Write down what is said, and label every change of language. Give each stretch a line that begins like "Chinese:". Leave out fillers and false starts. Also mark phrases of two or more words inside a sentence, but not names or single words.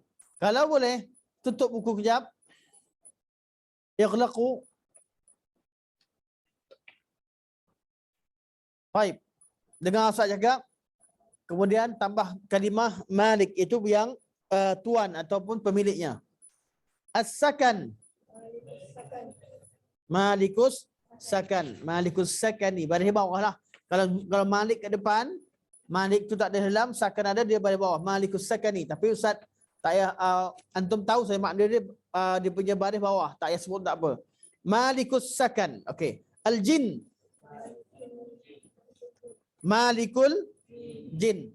Malay: Kalau boleh tutup buku kejap. Ighlaqu. Baik. Dengar Ustaz cakap. Kemudian tambah kalimah malik itu yang tuan ataupun pemiliknya.
Arabic: السكن. مالك السكن. مالك السكن.
Malay: Baris bawah lah. Kalau malik kat depan, malik tu tak ada dalam, sakan ada, dia baris bawah.
Arabic: مالك السكن.
Malay: Tapi Ustaz tak payah antum tahu saya makna dia dia punya baris bawah. Tak payah sebut tak apa.
Arabic: مالك السكن.
Malay: Okey.
Arabic: الجن. مالك الجن.